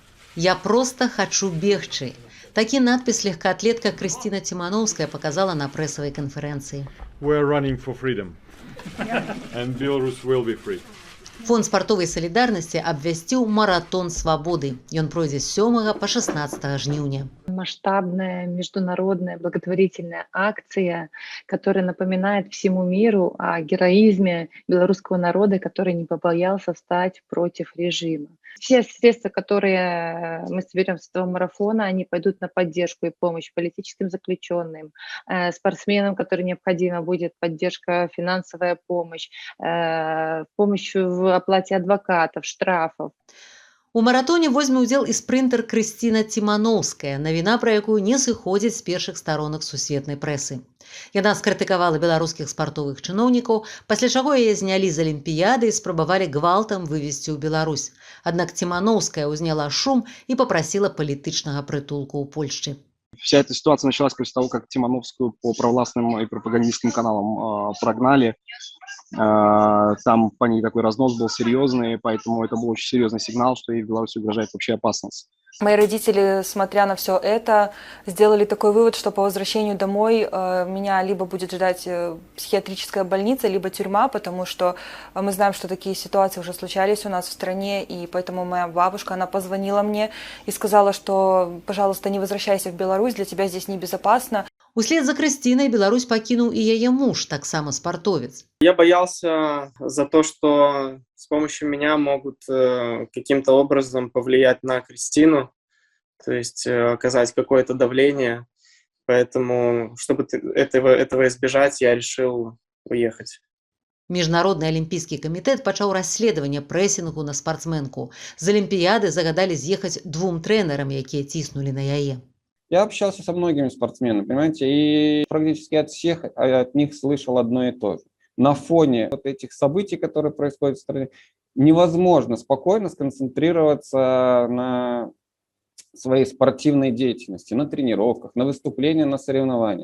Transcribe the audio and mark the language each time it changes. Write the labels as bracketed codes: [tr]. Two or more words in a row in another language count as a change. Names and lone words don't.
[ru] Я просто хочу бегчы. [be] Такі надпіс легкаатлетка Крысціна Цімановская показала на прэсавай канферэнцыі. [en] We're running for freedom. And Belarus will be free. [be] Фонд спартовай салідарнасці абвясціў маратон свабоды. Ён пройдзе з 7 по 16 жніўня. [ru] Масштабная международная благотворительная акция, которая напоминает всему миру о героизме белорусского народа, который не побоялся встать против режима. Все средства, которые мы соберем с этого марафона, они пойдут на поддержку и помощь политическим заключенным, спортсменам, которым необходима будет поддержка, финансовая помощь, помощь в оплате адвокатов, штрафов. [be] У маратоне возьме ўдзел і спрынтер Крысціна Цімановская, навіна пра якую не сыходзіць з першых старонак сусветнай прэсы. Яна скрытыкавала беларускіх спартовых чыноўнікаў, пасля чаго яе знялі з алімпіяды і спрабавалі гвалтам вывезці ў Беларусь. Аднак Цімановская ўзняла шум і попрасіла палітычнага прытулку ў Польшчы. [ru] Вся эта ситуация началась после того, как Тимановскую по провластным и пропагандистским каналам прогнали. Там по ней такой разнос был серьезный, поэтому это был очень серьезный сигнал, что ей в Беларуси угрожает вообще опасность. Мои родители, смотря на все это, сделали такой вывод, что по возвращению домой меня либо будет ждать психиатрическая больница, либо тюрьма, потому что мы знаем, что такие ситуации уже случались у нас в стране, и поэтому моя бабушка, она позвонила мне и сказала, что, пожалуйста, не возвращайся в Беларусь, для тебя здесь небезопасно. [be] Услед за Крысцінай Беларусь пакінуў і яе муж, таксама спартовец. [ru] Я боялся за то, что с помощью меня могут каким-то образом повлиять на Крыстину, то есть оказать какое-то давление. Поэтому, чтобы этого избежать, я решил уехать. [be] Міжнародны алімпійскі камітэт пачаў расследаванне прэсінгу на спартсменку. З алімпіяды загадалі з'ехаць 2 трэнерам, якія ціснулі на яе. [ru] Я общался со многими спортсменами, понимаете, и практически от всех от них слышал одно и то же. На фоне вот этих событий, которые происходят в стране, невозможно спокойно сконцентрироваться на своей спортивной деятельности, на тренировках, на выступлениях, на соревнованиях.